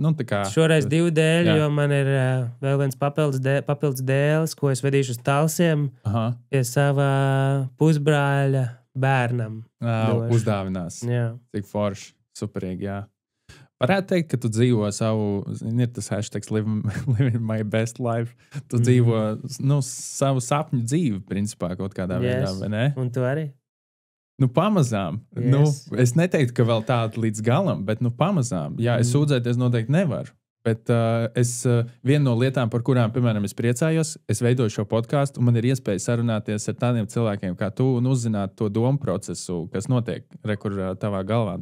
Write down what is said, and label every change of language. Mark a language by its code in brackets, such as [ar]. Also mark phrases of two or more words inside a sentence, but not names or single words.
[lv] šoreiz 2 dēļi, jo man ir vēl viens papildus dēlis, ko es vedīšu uz Talsiem pie savā pusbrāļa bērnam. Uzdāvinās. Jā. Cik forši, superīgi, jā. Varētu teikt, ka tu dzīvo ir tas [en] hashtags living my best life. [lv] Tu dzīvo, savu sapņu dzīvi, principā, kaut kādā veidā, vai ne? Un tu arī? Pamazām. Yes. Es neteiktu, ka vēl tādu līdz galam, bet pamazām. Jā, es sūdzēties noteikti nevaru. Bet viena no lietām, par kurām, piemēram, es priecājos, es veidoju šo podkāstu, un man ir iespēja sarunāties ar tādiem cilvēkiem kā tu un uzzināt to domu procesu, kas notiek kur tavā galvā.